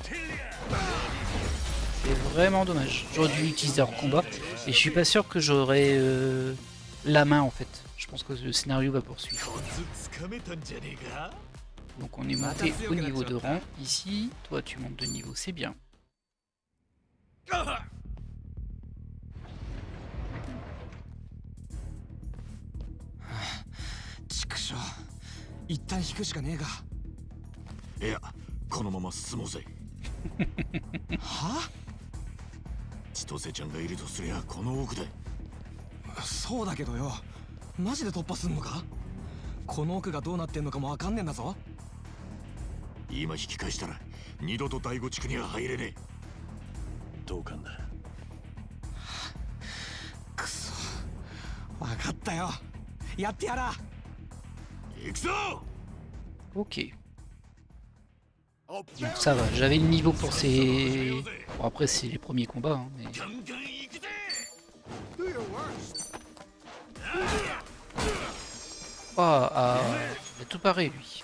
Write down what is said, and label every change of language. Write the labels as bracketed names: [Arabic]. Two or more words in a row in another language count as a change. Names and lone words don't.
[French] C'est vraiment dommage. J'aurais dû l'utiliser en combat et je suis pas sûr que j'aurais la main en fait. Je pense que le scénario va poursuivre. Donc on est monté au niveau de rang. Ici, toi tu montes de niveau, c'est bien. [Japanese] 一旦引くしかねえが。いや、このまま進もうぜ。は？千歳ちゃんがいるとすりゃこの奥だ。そうだけどよ、マジで突破すんのか？この奥がどうなってんのかもわかんねえんだぞ。今引き返したら二度と第五地区には入れねえ。同感だ。くそ、わかったよ。やってやら。 [French] Ok. Donc ça va, j'avais le niveau pour ces... Bon après c'est les premiers combats, hein, mais... Oh, ah, il a tout paré lui.